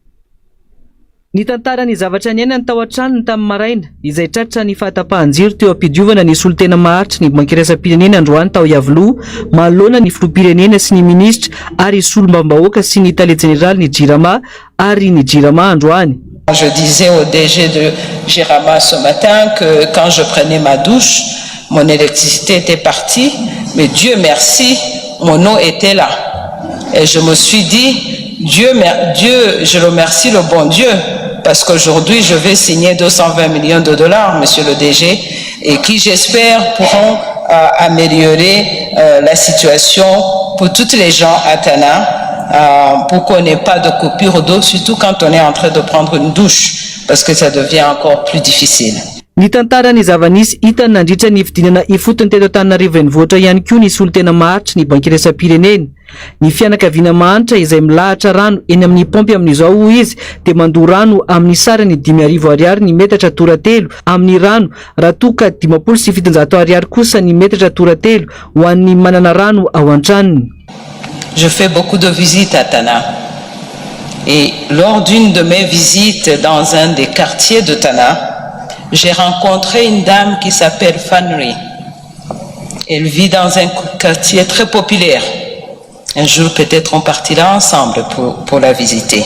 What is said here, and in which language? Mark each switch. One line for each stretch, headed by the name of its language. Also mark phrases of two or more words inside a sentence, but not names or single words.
Malagasy: Ny tantara ny zavatra niainany tao an-tranony tamin'ny maraina izay tratra ny fahatapahan-jiro teo ampidiovana ny solotena maharitra ny banky iraisam-pirenena androany tao Iavoloha manoloana ny filoham-pirenena sy ny ministra ary solombavambahoaka sy ny tale général ny Jirama ary ny Jirama androany.
French: Je disais au DG de Jirama ce matin que quand je prenais ma douche, mon électricité était partie, mais Dieu merci, mon eau était là. Et je me suis dit, Dieu, je remercie le bon Dieu, parce qu'aujourd'hui je vais signer 220 millions de dollars, monsieur le DG, et qui j'espère pourront améliorer la situation pour toutes les gens à Tana. Pour qu'on n'ait pas de coupure d'eau, surtout quand on est en train de prendre une douche, parce que ça devient encore plus difficile.
Malagasy: Ny tantara ny zava-nisy hitany nandritra ny fidinana ifotony teto Antananarivo renivohitra ihany koa ny solotena maharitra ny banky iraisam-pirenena. Ny fianakaviana mahantra izay milahatra rano eny amin'ny pompy amin'izao izy dia mandoa rano amin'ny sarany 5,000 ariary ny metatra toratelo, amin'ny rano raha toa ka 700 ariary kosa ny metatra toratelo ho an'ny manana rano ao an-tranony.
French: Je fais beaucoup de visites à Tana. Et lors d'une de mes visites dans un des quartiers de Tana, j'ai rencontré une dame qui s'appelle Fanry. Elle vit dans un quartier très populaire. Un jour, peut-être, on partira ensemble pour la visiter.